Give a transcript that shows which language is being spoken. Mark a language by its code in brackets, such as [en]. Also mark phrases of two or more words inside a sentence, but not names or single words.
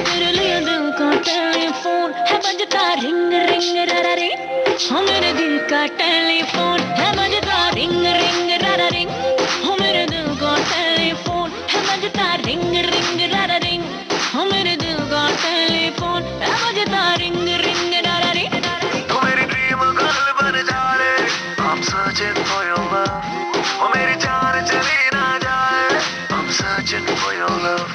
[hi] तेरे लिए दिल का टेलीफोन है बजता [en] ring ring [hi] रा रे, हो मेरे दिल का टेलीफोन है बजता [en] ring ring [hi] रा रिंग, हो मेरे दिल का टेलीफोन है बजता [en] ring ring [hi] रा रिंग, हो मेरे दिल का टेलीफोन है बजता [en] ring ring [hi] रा रिंग। तू मेरी [en] dream girl [hi] बन जा रे, [en] I'm searching for your love, [hi] ओ मेरी जान चली ना जाए, [en] I'm searching for your love।